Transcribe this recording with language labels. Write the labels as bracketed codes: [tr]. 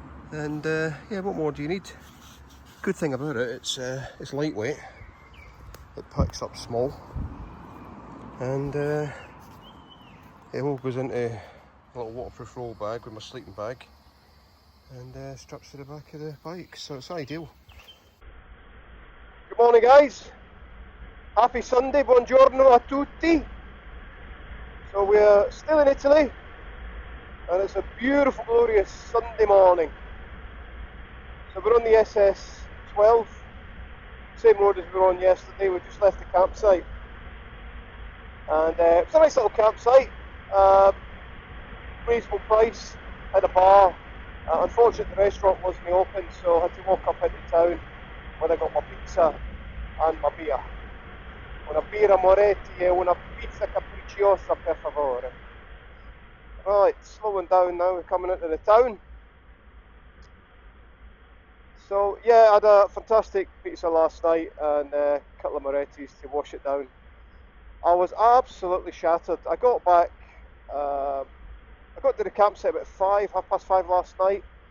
[en] And yeah, what more do you need? Good thing about it, it's lightweight. It packs up small, and it all goes into a little waterproof roll bag with my sleeping bag, and straps to the back of the bike, so it's ideal. Good morning, guys. Happy Sunday, [it] buongiorno a tutti. [en] So we're still in Italy, and it's a beautiful, glorious Sunday morning. So we're on the SS12, same road as we were on yesterday. We just left the campsite, and it's a nice little campsite, reasonable price, had a bar. Unfortunately the restaurant wasn't open, so I had to walk up into town where I got my pizza and my beer. [it] Una birra Moretti e una pizza capricciosa per favore. [en] Right, slowing down now, we're coming into the town. So yeah, I had a fantastic pizza last night and a couple of Morettis to wash it down. I was absolutely shattered. I got back, I got to the campsite about 5:30 last night.